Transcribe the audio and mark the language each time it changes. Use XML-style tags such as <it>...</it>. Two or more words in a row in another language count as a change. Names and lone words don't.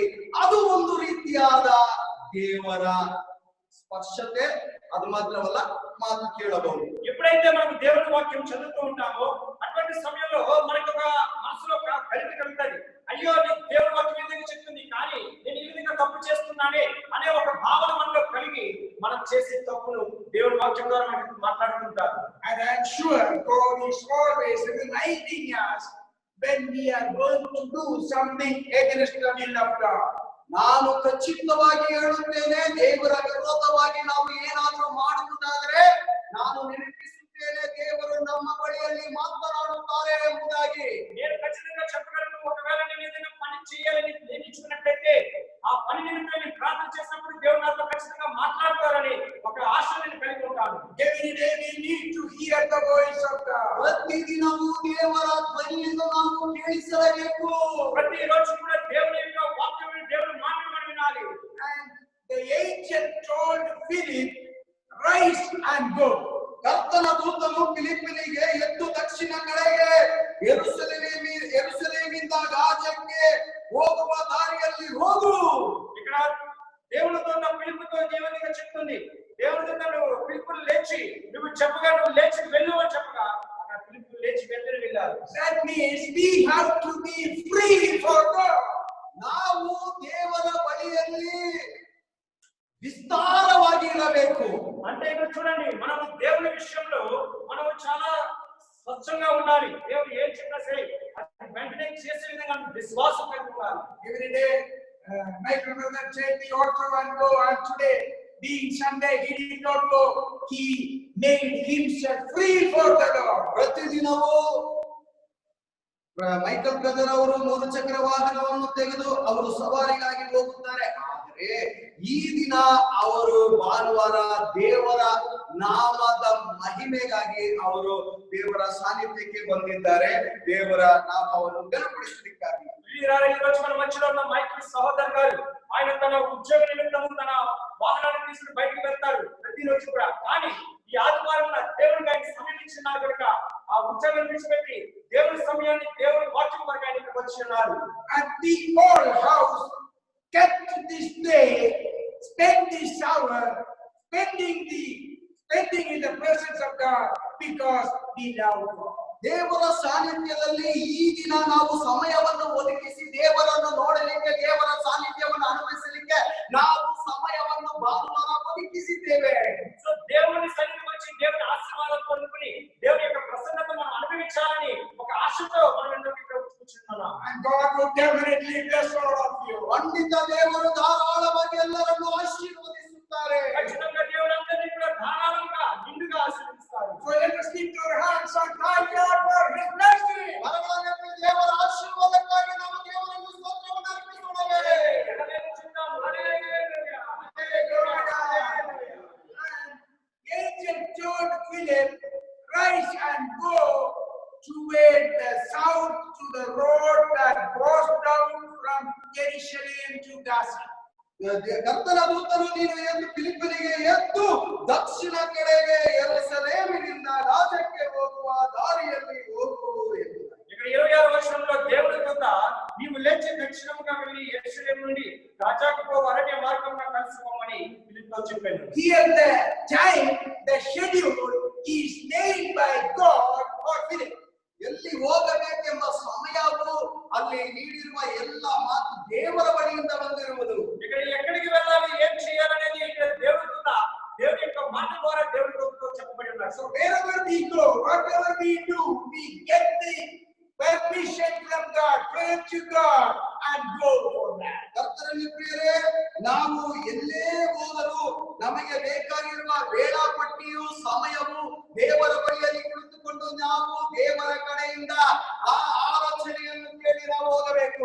<kn>ಅದು ಒಂದು ರೀತಿಯಾದ ದೇವರ ಸ್ಪರ್ಶತೆ. ಅದು ಮಾತ್ರವಲ್ಲ, ಮಾತು ಕೇಳಬಹುದು.</kn> <te>ఎప్పుడైతే మనం దేవుని వాక్యం చదువుతూ ఉంటామో అటువంటి సమయంలో మనకు ఒక మనసులో కలిగి కలుగుతుంది. అయ్యో, నేను దేవుని వాక్యం ఏదైనా చెప్తుంది కానీ నేను ఈ విధంగా తప్పు చేస్తున్నానే అనే ఒక భావన మనలో కలిగి మనం చేసే తప్పును దేవుని వాక్యం ద్వారా మనకు మాట్లాడుతుంటారు.</te> <en>And I am sure God is always reminding us when we are going to do something against the will of God.</en> <kn>ನಾನು ಖಚಿತವಾಗಿ ಹೇಳುತ್ತೇನೆ, ದೇವರ ವಿರೋಧವಾಗಿ ನಾವು ಏನಾದರೂ ಮಾಡುವುದಾದರೆ ನಾನು ನೆನಪಿಸುತ್ತೇನೆ, ದೇವರು ನಮ್ಮ ಬಳಿಯಲ್ಲಿ ಮಾತನಾಡುತ್ತಾರೆ ಎಂಬುದಾಗಿ.</kn> <te>నేను ఖచ్చితంగా చెప్పగలను, ఒకవేళ నేను ఏదైనా పని చేయాలని నిర్ణయించుకున్నట్లయితే ఆ పని నిమిత్తం నేను ప్రార్థన చేసినప్పుడు దేవుడు నాతో ఖచ్చితంగా మాట్లాడతారని ఒక ఆశ నేను కలిగి ఉంటాను.</te> <en>Every day we need to hear the voice of God.</en> <kn>ಪ್ರತಿದಿನವೂ ದೇವರ ಧ್ವನಿಯನ್ನು ನಾವು ಕೇಳಿಸಲೇಬೇಕು.</kn> <te>ప్రతిరోజు కూడా దేవుని యొక్క వాక్యం, దేవుని మాటలు మనం వినాలి.</te> <en>And the angel told Philip, rise and go.</en> <kn>ಕರ್ತನ ದೂತನು ಫಿಲಿಪ್ಪನಿಗೆ, ಎದ್ದು ದಕ್ಷಿಣ ಕಡೆಗೆ ಯೆರೂಸಲೇಮಿನಿಂದ ಗಾಜಕ್ಕೆ ಹೋಗುವ ದಾರಿಯಲ್ಲಿ ಹೋಗು.</kn> <te>ఇక్కడ దేవునితో ఉన్న ఫిలిప్పుతో దేవునిగా చెప్తుంది. దేవునితో ఫిలిప్పును లేచి నువ్వు చెప్పగా, నువ్వు లేచి వెళ్ళు అని చెప్పగా అక్కడ ఫిలిప్పు లేచి వెళ్ళారు.</te> <en>That means we have to be free for God.</en> <kn>ನಾವು ದೇವರ ಬಳಿಯಲ್ಲಿ ವಿಸ್ತಾರವಾಗಿ ಇರಬೇಕು.</kn> <te>అంటే ఇక్కడ చూడండి, మనం దేవుని విషయంలో మనం చాలా స్వచ్ఛంగా ఉండాలి. దేవుడు ఏం చెప్పినా సరే అది వెంటనే చేసే విధంగా విశ్వాసం కలిగి ఉండాలి.</te> <en>Every day, my brother take the auto and go. And today, being Sunday, he did not go. He made himself free for the Lord.</en> <kn>ಪ್ರತಿದಿನವೂ ಮೈಕಲ್ ಬ್ರದರ್ ಅವರು 3 ಚಕ್ರ ವಾಹನವನ್ನು ತೆಗೆದು ಅವರು ಸವಾರಿಗಾಗಿ ಹೋಗುತ್ತಾರೆ. ಆದರೆ ಈ ದಿನ ಅವರು ಭಾನುವಾರ ದೇವರ ನಾಮದ ಮಹಿಮೆಗಾಗಿ ಅವರು ದೇವರ ಸಾನ್ನಿಧ್ಯಕ್ಕೆ ಬಂದಿದ್ದಾರೆ, ದೇವರ ನಾಮವನ್ನು ಘನಪಡಿಸಲಿಕ್ಕಾಗಿ.</kn> <te>ఈ రోజు మన మధ్యలో ఉన్న మైకి సహోదరు గారు ఆయన తన ఉద్యోగ నిమిత్తము తన వాహనాన్ని తీసుకుని బయటకు వెళ్తారు ప్రతిరోజు కూడా. కానీ ఈ ఆదివారం దేవుడికి ఆయన సమయం ఇచ్చినారు కనుక ఆ ఉద్యోగం విడిచిపెట్టి దేవుని సమయాన్ని దేవుని వాక్యం వరకు ఆయన ఇక్కడికి వచ్చి ఉన్నారు.</te> <en>And the whole house kept this day, spend this hour, spending in the presence of God because we love God.</en> <kn>ದೇವರ ಸಾನ್ನಿಧ್ಯದಲ್ಲಿ ಈ ದಿನ ನಾವು ಸಮಯವನ್ನು ಒದಗಿಸಿ ದೇವರನ್ನು ನೋಡಲಿಕ್ಕೆ, ದೇವರ ಸಾನ್ನಿಧ್ಯವನ್ನು ಅನುಭವಿಸಲಿಕ್ಕೆ ನಾವು ಸಮಯವನ್ನು ಭಾನುವಾರ ಒದಗಿಸಿದ್ದೇವೆ.</kn> <te>సో దేవుని సన్నిధికి వచ్చి దేవుని ఆశీర్వాదం పొందుకొని దేవుని యొక్క ప్రసన్నతను మనం అనుభవించాలని ఒక ఆశతో మనం ఇక్కడ కూర్చున్నాం.</te> <en>And God will definitely bless all of you.</en> <kn>ಖಂಡಿತ ದೇವರು ಧಾರಾಳವಾಗಿ ಎಲ್ಲರನ್ನು ಆಶೀರ್ವದಿಸುತ್ತಾರೆ.</kn> <te>ఖచ్చితంగా దేవుడు అందరినీ కూడా ధారాళంగా నిండుగా ఆశీర్వదిస్తారు.</te> <en>So let us lift our hands and thank God for His mercy.</en> <kn>ಕರಗಳನ್ನು ದೇವರ ಆಶೀರ್ವಾದಕ್ಕಾಗಿ ನಾವು ದೇವರನ್ನು ಸ್ತೋತ್ರವನ್ನು ಅರ್ಪಿಸೋಣವೇ.</kn> <en>Angel told Philip, rise and go toward the south to the road that goes down from Jerusalem to Gaza.</en> <kn>ಕರ್ತನ ದೂತನು ನೀನು ಎಂದು ಫಿಲಿಪ್ಪನಿಗೆ ಎದ್ದು ದಕ್ಷಿಣ ಕಡೆಗೆ ಯೆರೂಸಲೇಮಿನಿಂದ ರಾಜಕ್ಕೆ ಹೋಗುವ ದಾರಿಯಲ್ಲಿ ಹೋಗು ಎಂದು.</kn> <te>ఇక్కడ 26వ వచనంలో దేవుని దూత నీవు లేచి దక్షిణముగా వెళ్ళి యెరూషలేము నుండి రాజాకు పో అరణ్య మార్గమున కలిసిపోమని ఫిలిప్పుతో చెప్పాడు.</te> <en>Here the time, the schedule is made by God for Philip.</en> <kn>ಎಲ್ಲಿ ಹೋಗಬೇಕೆಂಬ ಸಮಯವು ಅಲ್ಲಿ ನೀಡಿರುವ ಎಲ್ಲ ಮಾತು ದೇವರ ಬಳಿಯಿಂದ ಬಂದಿರುವುದು.</kn> <te>ఇక్కడ ఎక్కడికి వెళ్ళాలి, ఏం చేయాలనేది ఇక్కడ దేవుని దూత దేవుని యొక్క మాట ద్వారా దేవుని దూతతో చెప్పబడి ఉన్నారు.</te> <en>So wherever we go, whatever we do, we get the permission from God, pray to God and go for that.</en> <kn>ಕರ್ತನಲ್ಲಿ ಪ್ರಿಯರೇ, ನಾವು ಎಲ್ಲೇ ಹೋದರೂ ನಮಗೆ ಬೇಕಾಗಿರುವ ವೇಳಾಪಟ್ಟಿಯು ಸಮಯವು ದೇವರ ಬಳಿಯಲ್ಲಿ ಕುಳಿತುಕೊಂಡು ನಾವು ದೇವರ ಕಡೆಯಿಂದ ಆ ಆಲೋಚನೆಯನ್ನು ಕೇಳಿ ನಾವು ಹೋಗಬೇಕು.</kn>